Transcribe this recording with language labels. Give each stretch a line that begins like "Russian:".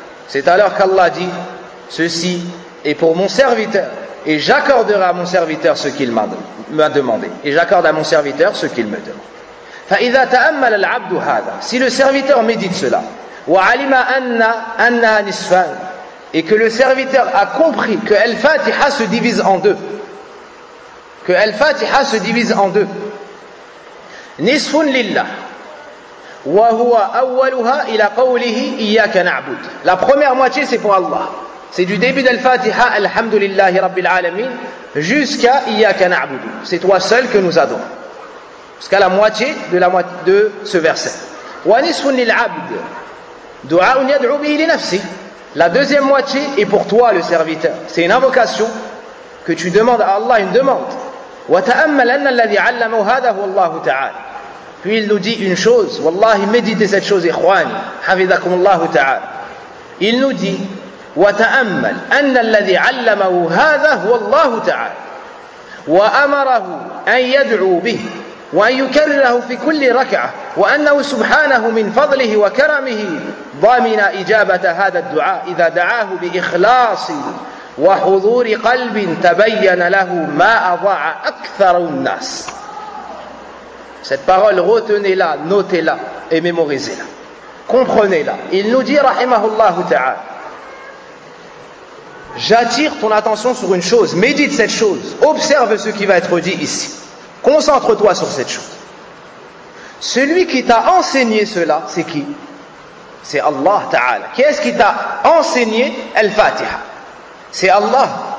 French: C'est alors qu'Allah dit « Ceci est pour mon serviteur, et j'accorderai à mon serviteur ce qu'il m'a demandé, et j'accorde à mon serviteur ce qu'il me demande. »
Arabic: فَإِذَا تَأَمَّلَ الْعَبْدُ هَذَا
French: Si le serviteur médite cela,
Arabic: وَعَلِمَ أَنَّا نِسْفَانِ
French: Et que le serviteur a compris que Al-Fatiha se divise en deux. Que Al-Fatiha se divise en deux.
Arabic: نِسْفٌ لِلَّهِ وَهُوَ أَوَّلُهَا إِلَى قَوْلِهِ إِيَّاكَ نَعْبُدُ
French: La première moitié c'est pour Allah. C'est du début d'Al-Fatiha,
Arabic: Alhamdulillahi Rabbil Alamin,
French: jusqu'à
Arabic: إِيَّاكَ نَعْبُدُ
French: C'est toi seul que nous adorons. Jusqu'à la moitié de la moitié de ce verset.
Arabic: وَنِسْفٌ لِلْعَبْدِ دُعَاءٌ يَدْعُو بِهِ لِنَفْسِهِ
French: La deuxième moitié est pour toi le serviteur. C'est une invocation que tu demandes à Allah, une demande.
Arabic: وَتَأَمَّلْ أَنَّ الَّذِي عَلَّمَهُ هَذَا هُوَ اللَّهُ تَعَالَى
French: Puis il nous dit une chose. Wallahi, méditez cette chose, ikhwani.
Arabic: حَفِظَكُمُ اللَّهُ تَعَالَى
French: Il nous dit
Arabic: وَتَأَمَّلْ أَنَّ الَّذِي عَلَّمَهُ هَذَا هُوَ اللَّهُ تَعَالَى وَأَمَرَهُ أَنْ يَدْعُو بِهِ وَأَنْ يُكَرِّرَهُ فِي كُلِّ رَكْعَةٍ وَأَنَّهُ سُبْحَانَهُ مِنْ فَضْلِهِ وَكَرَمِهِ ضَامِنَ إِجَابَةَ هَذَا الدُّعَاءِ إِذَا دَعَاهُ بِإِخْلَاصٍ وَحُضُورِ قَلْبٍ تَبَيَّنَ لَهُ مَا أَضَاعَ أَكْثَرُ النَّاسِ
French: Cette parole, retenez-la, notez-la et mémorisez-la. Comprenez-la. Il nous dit, rahimahullahu ta'ala, j'attire ton attention sur une chose, médite cette chose, observe ce qui va être dit ici. Concentre-toi sur cette chose. Celui qui t'a enseigné cela, c'est qui? C'est Allah Ta'ala. Qui est-ce qui t'a enseigné Al-Fatiha? C'est Allah.